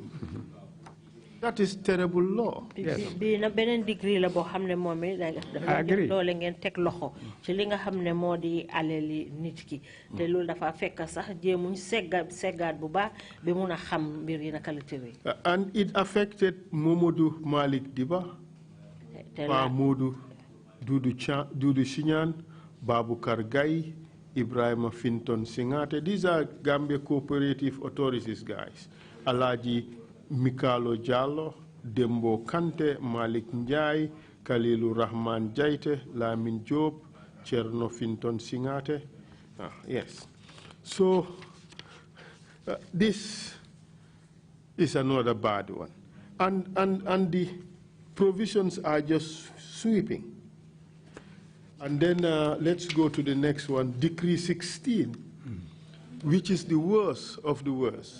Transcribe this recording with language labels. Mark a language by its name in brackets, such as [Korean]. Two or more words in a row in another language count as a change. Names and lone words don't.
[English] That is terrible law. Yes. I agree. And it affected Momodou Malik Diba, Modu Dudu Shinyan, Babu Kargai, Ibrahim Finton Singate. These are Gambia Cooperative Authorities guys. Alaji Mikalo Jallo, Dembo Kante, Malik Njai, Kalilu Rahman Jaite, Lamin Job, Cherno Finton Singate. Yes. So this is another bad one. And the provisions are just sweeping. And then let's go to the next one, Decree 16, which is the worst of the worst.